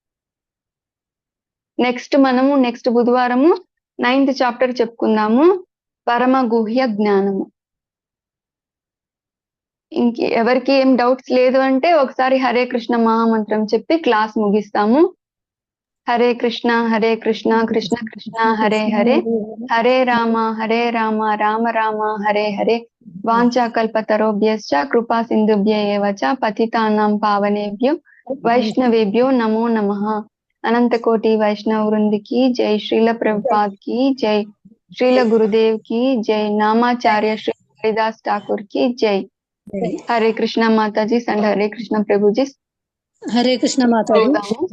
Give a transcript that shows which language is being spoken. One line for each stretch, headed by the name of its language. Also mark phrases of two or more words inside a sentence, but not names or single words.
Telugu: నెక్స్ట్ బుధవారము 9th చాప్టర్ చెప్పుకుందాము, పరమ గుహ్య జ్ఞానము. ఎవరికి ఏం డౌట్స్ లేదు అంటే ఒకసారి హరే కృష్ణ మహామంత్రం చెప్పి క్లాస్ ముగిస్తాము.
Sanskrit: హరే కృష్ణ కృష్ణ కృష్ణ హరే హరే, హరే రామ రామ రామ హరే హరే, వాంఛాకల్పతరోభ్యశ్చ కృపా సింధుభ్య ఏవ చ పతితానాం పావనేభ్యో వైష్ణవేభ్యో నమో నమః.
Telugu: అనంత కోటి వైష్ణవ వృందికి జై, శ్రీల ప్రభుపాద్ కి జై, శ్రీల గురుదేవ్ కి జై, నామాచార్య శ్రీ హరిదాస్ ఠాకూర్ కి జై. హరే కృష్ణ మాతాజీ అండ్ హరే కృష్ణ ప్రభుజీ. హరే కృష్ణ మాతాజీ.